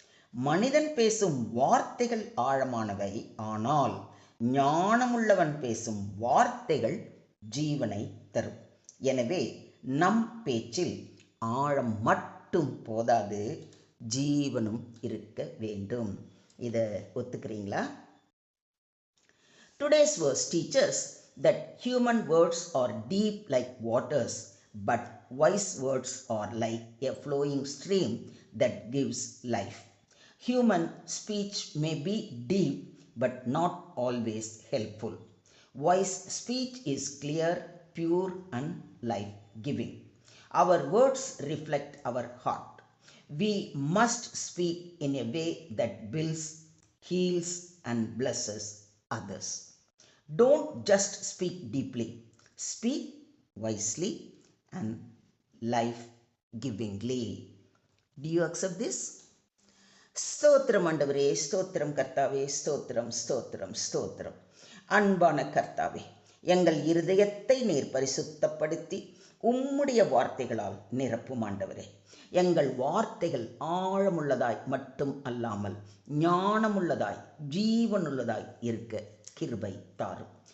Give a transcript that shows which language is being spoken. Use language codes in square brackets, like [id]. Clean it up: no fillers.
[ta] மனிதன் பேசும் வார்த்தைகள் ஆழமானவை, ஆனால் ஞானமுள்ளவன் பேசும் வார்த்தைகள் ஜீவனை தரும். எனவே நம் பேச்சில் ஆழம் மட்டும் போதாது, ஜீவனும் இருக்க வேண்டும். இதை ஒத்துக்கிறீங்களா? [en] Today's verse teaches that human words are deep like waters, but wise words are like a flowing stream that gives life. Human speech may be deep, but not always helpful. Wise speech is clear, pure, and life-giving. Our words reflect our heart. We must speak in a way that builds, heals, and blesses others. Don't just speak deeply, speak wisely and life-givingly. Do you accept this? [ta] ஸ்தோத்திரம் ஆண்டவரே, ஸ்தோத்திரம் கர்த்தாவே, ஸ்தோத்திரம் ஸ்தோத்திரம் ஸ்தோத்திரம். அன்பான கர்த்தாவே, எங்கள் இருதயத்தை நீர் பரிசுத்தப்படுத்தி உம்முடைய வார்த்தைகளால் நிரப்பும் ஆண்டவரே. எங்கள் வார்த்தைகள் ஆழமுள்ளதாய் மட்டும் அல்லாமல் ஞானமுள்ளதாய், ஜீவனுள்ளதாய் இருக்க கிருபை தாரும்.